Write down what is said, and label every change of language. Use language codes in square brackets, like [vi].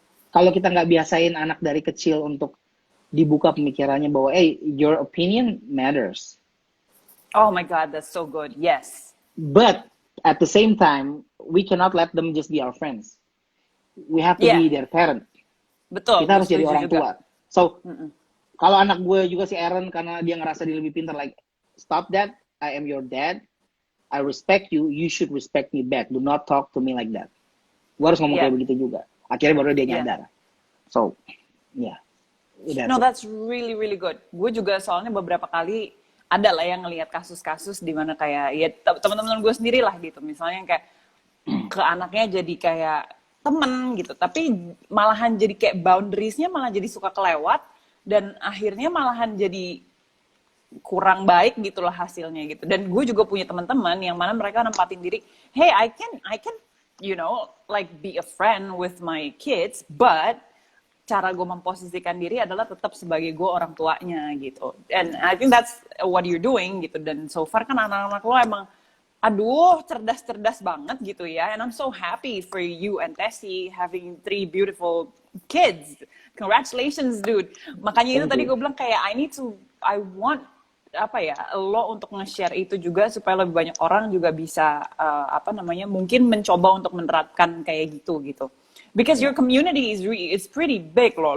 [id] Kalau kita nggak biasain anak dari kecil untuk dibuka pemikirannya bahwa, [en] your opinion matters. Oh my God, that's so good. Yes. But at the same time, we cannot let them just be our friends. We have to be their parent. [id] Betul. Kita harus jadi orang juga. tua. So, kalau anak gue juga si Aaron, karena dia ngerasa dia lebih pintar, like, [en] stop that, I am your dad, I respect you, you should respect me back. Do not talk to me like that. [id] Gue harus ngomong kayak begitu juga. Akhirnya baru dia nyadar. [en] So, that's really, really good. [id] Gue juga soalnya beberapa kali ada lah yang ngelihat kasus-kasus di mana kayak, ya teman-teman gue sendiri lah gitu. Misalnya kayak ke anaknya jadi kayak temen gitu. Tapi malahan jadi kayak boundariesnya malah jadi suka kelewat. Dan akhirnya malahan jadi kurang baik gitulah hasilnya gitu. Dan gue juga punya teman-teman yang mana mereka nempatin diri, [en] hey, I can you know like be a friend with my kids, [id] but cara gue memposisikan diri adalah tetap sebagai gue orang tuanya gitu. [en] And I think that's what you're doing [id] gitu. Dan so far kan anak-anak lo emang aduh cerdas-cerdas banget gitu ya. [en] And I'm so happy for you and Tessie having 3 beautiful kids. Congratulations, dude. [id] Makanya itu [en] Thank [id] tadi [en] you. [id] gue bilang kayak I want apa ya lo untuk nge-share itu juga supaya lebih banyak orang juga bisa apa namanya mungkin mencoba untuk menerapkan kayak gitu gitu. [en] Because your community is pretty big loh.